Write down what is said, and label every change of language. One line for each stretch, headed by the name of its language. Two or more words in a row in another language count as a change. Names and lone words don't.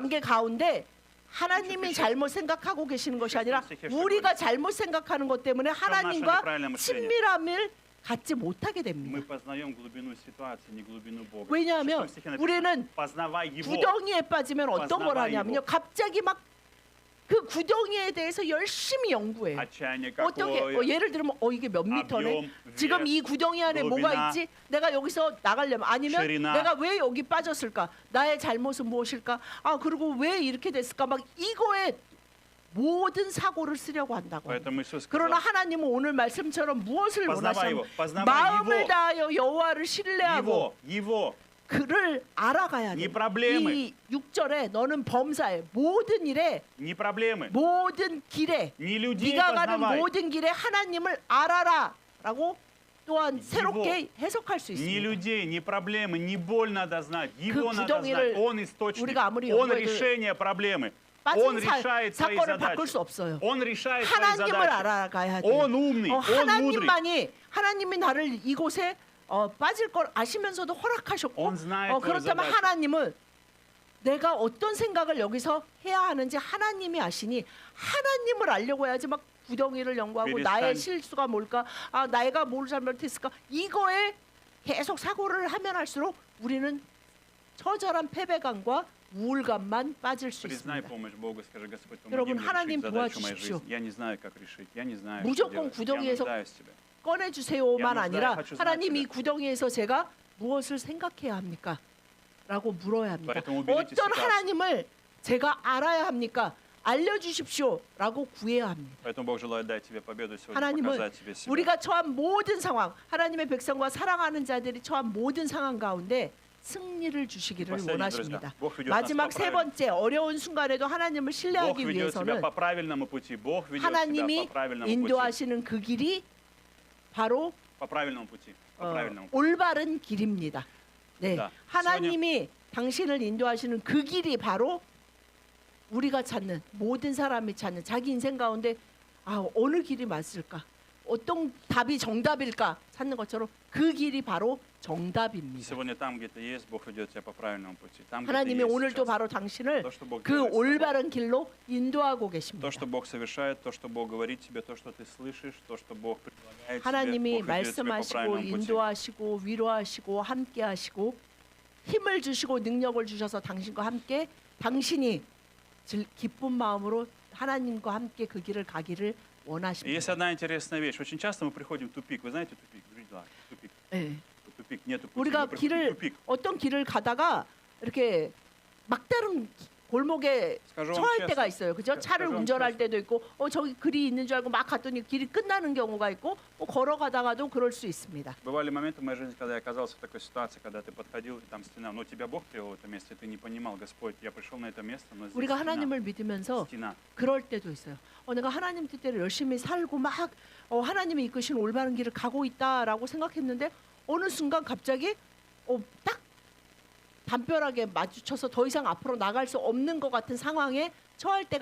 Korean: 관계 가운데 하나님이 잘못 생각하고 계시는 것이 아니라 우리가 잘못 생각하는 것 때문에 하나님과 친밀함을 갖지 못하게
Russian: Мы
Korean: 됩니다.
Russian: познаем глубину ситуации, не глубину Бога.
Korean: 왜냐하면
Russian: В 6 стихе написано,
Korean: 우리는
Russian: познавай Его.
Korean: 구덩이에 빠지면 어떤 걸
Russian: познавай
Korean: 하냐면요.
Russian: его.
Korean: 갑자기 막 그 구덩이에 대해서 열심히 연구해요.
Russian: Отчаяние
Korean: 어떻게
Russian: какое,
Korean: 예를 들면 이게 몇 미터네.
Russian: объем,
Korean: 지금 이
Russian: вес,
Korean: 구덩이 안에
Russian: глубина,
Korean: 뭐가 있지? 내가 여기서 나가려면 아니면
Russian: ширина.
Korean: 내가 왜 여기 빠졌을까? 나의 잘못은 무엇일까? 아 그리고 왜 이렇게 됐을까? 막 이거에 모든 사고를 쓰려고 한다고.
Russian: Поэтому Иисус
Korean: 그러나
Russian: сказал,
Korean: 하나님은 오늘 말씀처럼 무엇을
Russian: познавай
Korean: 원하시면
Russian: Его, познавай
Korean: 마음을
Russian: Его,
Korean: 다하여 여호와를 신뢰하고
Russian: Его.
Korean: 그를 알아가야 돼.
Russian: 이 проблемы.
Korean: 이 6절에 너는 범사에 모든 일에
Russian: Не проблемы,
Korean: 모든 길에
Russian: не людей
Korean: 네가 가는
Russian: познавай,
Korean: 모든 길에 하나님을 알아라라고 또한 새롭게 해석할 수
Russian: не
Korean: 있습니다.
Russian: людей, не проблемы, не боль надо знать, Его надо
Korean: 구덩이를
Russian: знать. Он источник,
Korean: 우리가 아무리
Russian: Он
Korean: 연구해도
Russian: решение проблемы, Он
Korean: 빠진
Russian: решает твои
Korean: 사건을 바꿀 수
Russian: задачи,
Korean: 없어요.
Russian: Он решает твои
Korean: 하나님을
Russian: задачи.
Korean: 알아가야 돼요.
Russian: Он умный, Он мудрый.
Korean: 하나님만이 하나님이 나를 이곳에 빠질 걸 아시면서도 허락하셨고
Russian: Он знает твою
Korean: 그렇다면
Russian: задачу.
Korean: 하나님은 내가 어떤 생각을 여기서 해야 하는지 하나님이 아시니 하나님을 알려고 해야지 막 구덩이를 연구하고 비슷한- 나의 실수가 뭘까? 아 내가 뭘 잘못했을까? 이거에 계속 사고를 하면 할수록 우리는 처절한 패배감과 우울감만 빠질 수
Russian: Признай
Korean: 있습니다.
Russian: помощь Бога, скажи, Господь,
Korean: 여러분,
Russian: помоги мне
Korean: 하나님
Russian: решить задачу моей
Korean: 도와주십시오.
Russian: жизни. Я не знаю, как решить, я не знаю, что
Korean: 무조건
Russian: делать. Я
Korean: 구덩이에서
Russian: нуждаюсь в Тебе.
Korean: 꺼내주세요만 야, 아니라
Russian: хочу знать
Korean: 하나님 이
Russian: тебя.
Korean: 구덩이에서 제가 무엇을 생각해야 합니까? 라고 물어야 합니다.
Russian: Поэтому уберите
Korean: 어떤
Russian: ситуацию.
Korean: 하나님을 제가 알아야 합니까? 알려주십시오 라고 구해야 합니다.
Russian: Поэтому Бог желает дать тебе победу сегодня,
Korean: 하나님은
Russian: показать тебе себя.
Korean: 우리가 처한 모든 상황, 하나님의 백성과 사랑하는 자들이 처한 모든 상황 가운데 승리를 주시기를
Russian: последний,
Korean: 원하십니다.
Russian: друзья, Бог ведет нас
Korean: 마지막
Russian: по
Korean: 세
Russian: правильному.
Korean: 번째 어려운 순간에도 하나님을
Russian: Бог
Korean: 신뢰하기
Russian: ведет тебя
Korean: 위해서는
Russian: по правильному пути. Бог ведет тебя
Korean: 하나님이
Russian: по правильному пути.
Korean: 인도하시는 그 길이 바로
Russian: По правильному пути. По правильному пути.
Korean: 올바른 길입니다. 네, 자, 하나님이 당신을 인도하시는 그 길이 바로 우리가 찾는 모든 사람이 찾는 자기 인생 가운데 어느 길이 맞을까? 어떤 답이 정답일까? 찾는 것처럼 그 길이 바로 정답입니다.
Russian: Сегодня там, где ты есть, Бог ведет тебя по правильному пути. Там, где ты
Korean: 하나님이
Russian: есть
Korean: 오늘도
Russian: сейчас.
Korean: 바로 당신을
Russian: То, что Бог
Korean: 그
Russian: делает с тобой,
Korean: 올바른 길로 인도하고 계십니다.
Russian: то, что Бог совершает, то, что Бог говорит тебе, то, что ты слышишь, то, что Бог предлагает тебе,
Korean: 하나님이
Russian: Бог ведет тебя по
Korean: 말씀하시고
Russian: правильному пути.
Korean: 인도하시고 위로하시고 함께하시고 힘을 주시고 능력을 주셔서 당신과 함께 당신이 기쁜 마음으로 하나님과 함께 그 길을 가기를
Russian: И есть
Korean: 원하십니다.
Russian: одна интересная вещь. Очень часто мы приходим в тупик. Вы знаете тупик? Друзья, тупик.
Korean: 네.
Russian: Тупик, нету пути.
Korean: 우리가
Russian: Мы приходим в
Korean: 길을
Russian: тупик.
Korean: 어떤 길을 가다가 이렇게 막다른 골목에
Russian: Скажу вам
Korean: 처할 때가
Russian: честно,
Korean: 있어요. 그죠? 차를
Russian: скажу вам
Korean: 운전할
Russian: честно.
Korean: 때도 있고 저기 길이 있는 줄 알고 막 갔더니 길이 끝나는 경우가 있고 걸어가다가도 그럴 수 있습니다.
Russian: Бывали моменты в моей жизни, когда я оказался в такой ситуации, когда ты подходил, и там стена, но тебя Бог привел в это место, и ты не понимал, Господь, я пришел на это место, но здесь
Korean: 우리가
Russian: стена.
Korean: 하나님을 믿으면서
Russian: стена.
Korean: 그럴 때도 있어요. 내가 하나님 뜻대로 열심히 살고 막 하나님이 이끄신 올바른 길을 가고 있다라고 생각했는데 어느 순간 갑자기 딱 담벼락에 마주쳐서 더 이상 앞으로 나갈 수 없는 것 같은 상황에 처할 때가